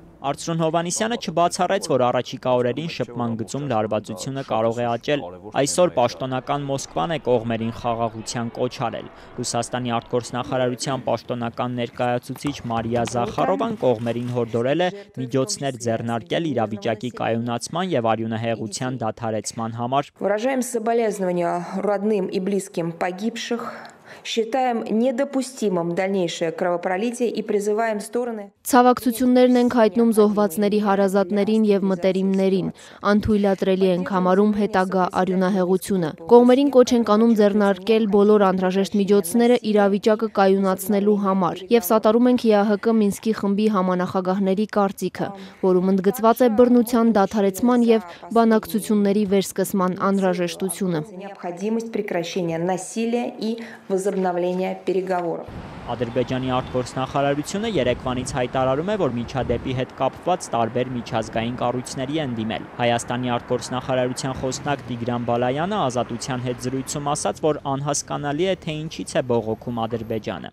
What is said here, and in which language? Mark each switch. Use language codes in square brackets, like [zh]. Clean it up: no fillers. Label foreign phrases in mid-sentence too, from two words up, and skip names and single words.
[hy] Արծրուն Հովհաննիսյանը չբացառեց, որ առաջիկա օրերին շփման գծում լարվածությունը կարող է աճել։ Այսօր պաշտոնական Մոսկվան է կողմերին խաղաղության կոչ արել։ Ռուսաստանի արտգործնախարարության պաշտոնական ներկայացուցիչ Մարիա Զախարովան կողմերին հորդորել է միջոցներ ձեռնարկել իրավիճակի կայունացման և արյունահեղության դադարեցման համար։ [ru] Выражаем соболезнования родным и близким погибших. Считаем недопустимым дальнейшее кровопролитие и призываем стороны. [hy] Ցավակցություններն ենք հայտնում զոհվածների հարազատներին եւ մտերիմներին, անթույլատրելի ենք համարում հետագա արյունահեղությունը։ Կողմերին կոչ ենք անում ձեռնարկել բոլոր անհրաժեշտ միջոցները իրավիճակը կայունացնելու համար եւ սատարում ենք ԵԱՀԿ Մինսկի խմբի համանախագահների կարծիքը, որում ընդգծված է բռնության դադարեցման եւ բանակցությունների վերսկսման անհրաժեշտությունը։ [ru] Необходимость прекращения насилия и возобновления переговоров. [hy] Ադրբեջանի արտգործնախարարությունը երեկվանից հայտարարում է, որ միջադեպի հետ կապված տարբեր միջազգային կառույցների են դիմել։ Հայաստանի արտգործնախարարության խոսնակ Տիգրան Բալայանը Ազատության հետ զրույցում ասաց, որ անհասկանալի է, թե ինչից է բողոքում Ադրբեջանը։